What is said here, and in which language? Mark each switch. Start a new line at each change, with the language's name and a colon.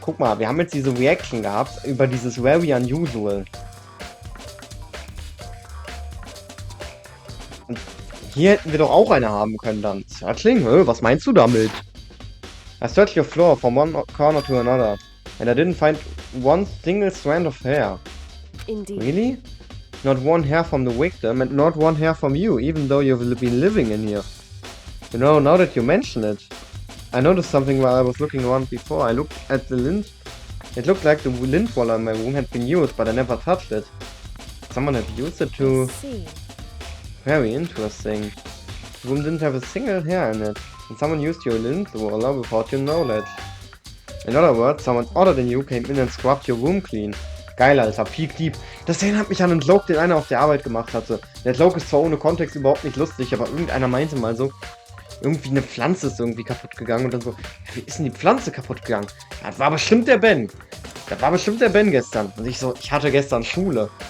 German: Guck mal, wir haben jetzt diese Reaction gehabt über dieses
English: very unusual.
German: Und hier hätten wir doch auch eine haben können dann. Searching? Was meinst du damit?
English: I searched your floor from one corner to another, and I didn't find one single strand of hair. indeed. Really? Not one hair from the victim, and not one hair from you, even though you've been living in here. You know, now that you mention it, I noticed something while I was looking around before. I looked at the lint. It looked like the lint roller in my room had been used, but I never touched it. Someone had used it to... Let's see. Very interesting. The room didn't have a single hair in it, and someone used your lint roller without your knowledge. In other words, someone other than you came in and scrubbed your room clean.
German: Geil, Alter, Peak Deep. Das erinnert mich an einen Joke, den einer auf der Arbeit gemacht hatte. Der Joke ist zwar ohne Kontext überhaupt nicht lustig, aber irgendeiner meinte mal so, irgendwie eine Pflanze ist irgendwie kaputt gegangen und dann so, wie ist denn die Pflanze kaputt gegangen? Ja, das war bestimmt der Ben. Das war bestimmt der Ben gestern. Und ich so, ich hatte gestern Schule.